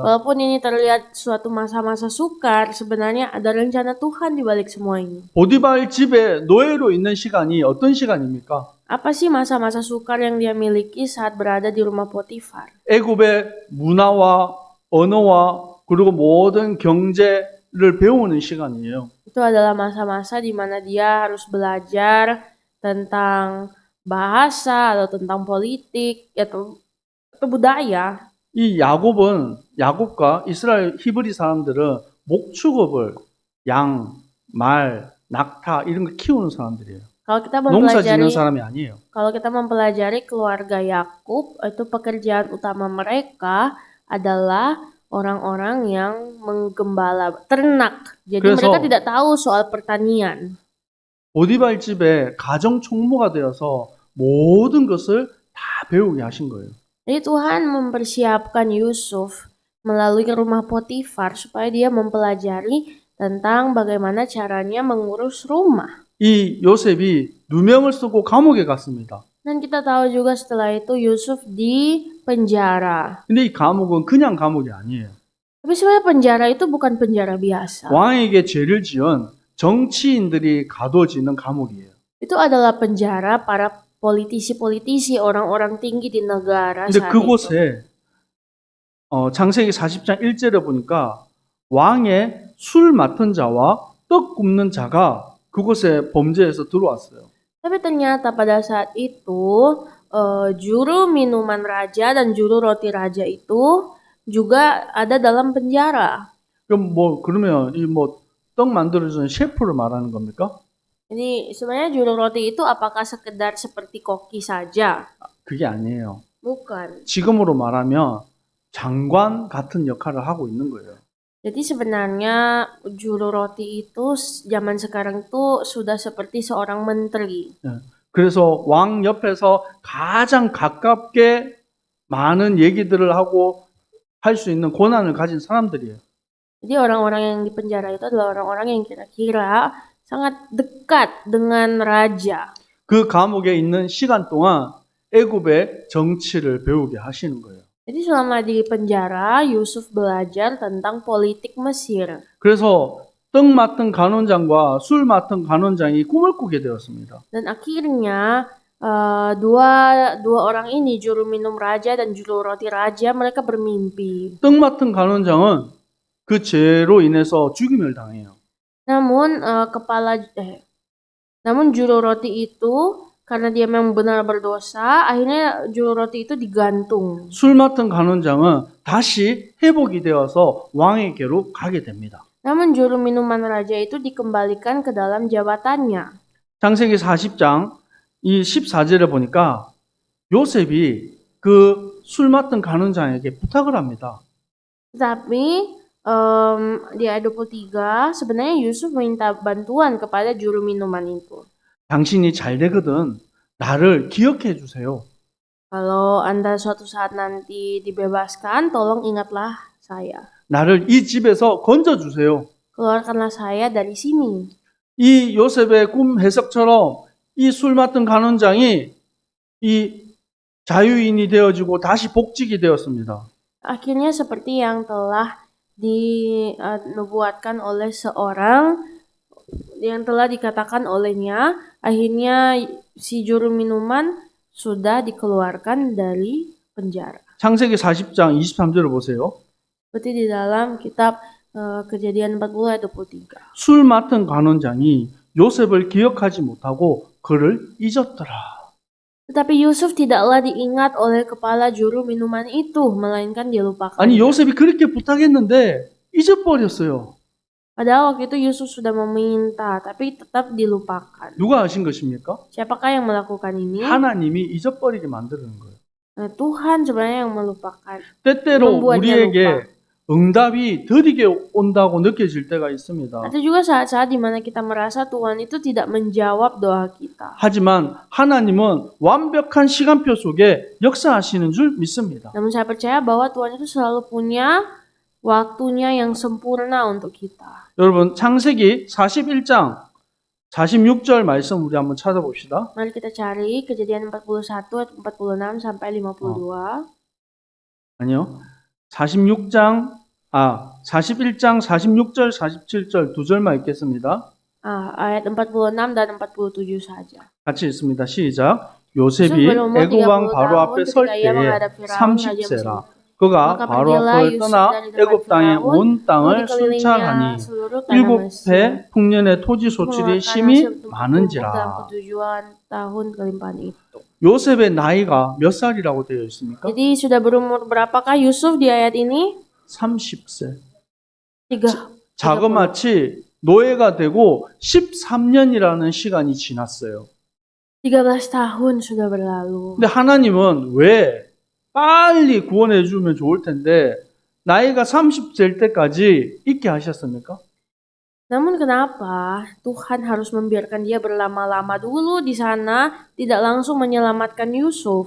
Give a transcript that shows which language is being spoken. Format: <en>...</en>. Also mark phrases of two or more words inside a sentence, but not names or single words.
<id>Walaupun ini terlihat suatu masa-masa sukar, sebenarnya ada rencana Tuhan di balik semua ini.</id> <ko>보디발 집에 노예로 있는 시간이 어떤 시간입니까?</ko> <id>Apa sih masa-masa sukar yang dia miliki saat berada di rumah Potifar?</id> <ko>애굽의 문화와 언어와 그리고 모든 경제를 배우는 시간이에요.</ko> <id>Itu adalah masa-masa di mana dia harus belajar tentang bahasa atau tentang politik atau budaya.</id> <ko>이 야곱과 이스라엘 히브리 사람들은 목축업을 양, 말, 낙타 이런 거 키우는 사람들이에요.</ko> <id>Kalau kita</id> <ko>농사 짓는</ko> <id>mempelajari</id> <ko>사람이 아니에요.</ko> <id>Kalau kita mempelajari keluarga Yakub, itu pekerjaan utama mereka adalah orang-orang yang menggembala ternak. Jadi</id> <ko>그래서</ko> <id>mereka tidak tahu soal pertanian.</id> <ko>보디발 집에 가정 총무가 되어서 모든 것을 다 배우게 하신 거예요.</ko> <id>Jadi Tuhan mempersiapkan Yusuf melalui rumah Potifar supaya dia mempelajari tentang bagaimana caranya mengurus rumah.</id> <ko>이 요셉이 누명을 쓰고 감옥에 갔습니다.</ko> <id>Dan kita tahu juga setelah itu Yusuf di penjara.</id> <ko>근데 이 감옥은 그냥 감옥이 아니에요.</ko> <id>Tapi sebenarnya penjara itu bukan penjara biasa.</id> <ko>왕에게 죄를 지은 정치인들이 가둬지는 감옥이에요.</ko> <id>Itu adalah penjara para politisi-politisi, orang-orang tinggi di negara</id> <ko>근데</ko> <id>saat itu.</id> <ko>그곳에 창세기 40장 1절에 보니까 왕의 술 맡은 자와 떡 굽는 자가 그곳에 범죄해서 들어왔어요.</ko> <id>Tapi ternyata pada saat itu juru minuman raja dan juru roti raja itu juga ada dalam penjara.</id> <ko>그럼 그러면 이 떡 만들어주는 셰프를 말하는 겁니까?</ko> <id>Jadi sebenarnya juru roti itu apakah sekedar seperti koki saja?</id> <ko>그게 아니에요.</ko> <id>Bukan.</id> <ko>지금으로 말하면 장관 같은 역할을 하고 있는 거예요.</ko> <id>Jadi sebenarnya juru roti itu zaman sekarang tuh sudah seperti seorang menteri.</id> <ko>그래서 왕 옆에서 가장 가깝게 많은 얘기들을 하고 할 수 있는 권한을 가진 사람들이에요.</ko> <id>Jadi orang-orang yang di penjara itu adalah orang-orang yang kira-kira sangat dekat dengan raja.</id> <ko>그 감옥에 있는 시간 동안 애굽의 정치를 배우게 하시는 거예요.</ko> <id>Jadi selama di penjara, Yusuf belajar tentang politik Mesir.</id> <ko>그래서 떡 맡은 간원장과 술 맡은 간원장이 꿈을 꾸게 되었습니다.</ko> <id>Dan akhirnya dua orang ini, juru minum raja dan juru roti raja, mereka bermimpi.</id> <ko>떡 맡은 간원장은 그 죄로 인해서 죽임을 당해요.</ko> <id>Namun namun juru roti itu karena dia memang benar berdosa, akhirnya juru roti itu digantung.</id> <ko>술 맡은 간원장은 다시 회복이 되어서 왕에게로 가게 됩니다.</ko> <id>Namun juru minuman raja itu dikembalikan ke dalam jabatannya.</id> <ko>창세기 40장 이 14절에 보니까 요셉이 그 술 맡은 간원장에게 부탁을 합니다.</ko> <id>Tetapi di ayat 23 sebenarnya Yusuf minta bantuan kepada juru minuman itu.</id> <ko>당신이 잘 되거든 나를 기억해 주세요.</ko> <id>Kalau Anda suatu saat nanti dibebaskan, tolong ingatlah saya.</id> <ko>나를 이 집에서 건져 주세요.</ko> <id>Keluarkanlah saya dari sini.</id> <ko>이 요셉의 꿈 해석처럼 이 술 맡은 간원장이 이 자유인이 되어지고 다시 복직이 되었습니다.</ko> <id>Akhirnya seperti yang telah dinubuatkan oleh seorang yang telah dikatakan olehnya, akhirnya si juru minuman sudah dikeluarkan dari penjara.</id> <ko>창세기 40장 23절을 보세요.</ko> <id>Seperti di dalam kitab Kejadian 40 ayat 23.</id> <ko>술 맡은 관원장이 요셉을 기억하지 못하고 그를 잊었더라.</ko> <id>Tetapi Yusuf tidaklah diingat oleh kepala juru minuman itu, melainkan dia lupakan.</id> <ko>아니 요셉이 그렇게 부탁했는데 잊어버렸어요.</ko> <id>Padahal waktu itu Yusuf sudah meminta, tapi tetap dilupakan.</id> <ko>누가 하신 것입니까?</ko> <id>Siapakah yang melakukan ini?</id> <ko>하나님이 잊어버리게 만드는 거예요.</ko> <id>Tuhan sebenarnya yang melupakan.</id> <ko>때때로</ko> <id>membuatnya</id> <ko>우리에게 응답이 더디게 온다고 느껴질 때가 있습니다.</ko> <id>Ada juga saat-saat di mana kita merasa Tuhan itu tidak menjawab doa kita.</id> <ko>하지만 하나님은 완벽한 시간표 속에 역사하시는 줄 믿습니다.</ko> <id>Namun saya percaya bahwa Tuhan itu selalu punya waktunya yang sempurna untuk kita.</id> <ko>여러분 창세기 41장 46절 말씀 우리 한번 찾아봅시다.</ko> <id>Mari kita cari Kejadian 41 ayat 46 sampai 52.</id> <ko>아니요. 41장 46절 47절 두 절만 읽겠습니다.</ko> <id>Ayat 46 dan 47 saja.</id> <ko>같이 읽습니다. 시작. 요셉이 애굽 왕 바로 앞에 설 때에 30세라. 그가 바로 앞을 떠나 애굽 땅의 온 땅을 순찰하니 7해 풍년의 토지 소출이 심히 많은지라.</ko> <id>tahun kelimpahan itu.</id> <ko>요셉의 나이가 몇 살이라고 되어 있습니까?</ko> <id>Jadi sudah berumur berapakah Yusuf di ayat ini?</id> <ko>30세. 3. 자그마치 노예가 되고 13년이라는 시간이 지났어요.</ko> <id>13 tahun sudah berlalu.</id> <ko>근데 하나님은 왜 빨리 구원해 주면 좋을 텐데 나이가 30될 때까지 있게 하셨습니까?</ko> <id>Namun kenapa Tuhan harus membiarkan dia berlama-lama dulu di sana, tidak langsung menyelamatkan Yusuf?</id>